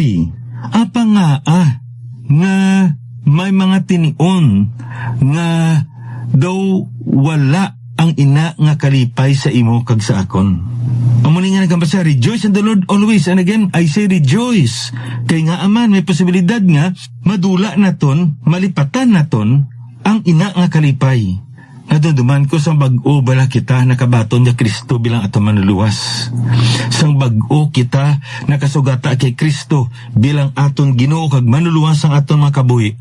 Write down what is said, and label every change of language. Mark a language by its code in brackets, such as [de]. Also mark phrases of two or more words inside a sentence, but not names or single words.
[hil] Joy. Apa nga may mga tinion nga daw wala ang ina nga kalipay sa imo kag sa akon. Amuni nga nagambasa, [en] rejoice in the Lord always. And again, I say rejoice. [hil] Kay nga aman, may posibilidad nga madula naton, malipatan naton ang ina nga kalipay. Nadunduman ko sa bag-o bala kita nakabaton niya Kristo bilang ato manluluwas. Sang bag-o kita nakasugata kay Kristo bilang aton Ginoo kag manluluwas ang aton mga kabuhi.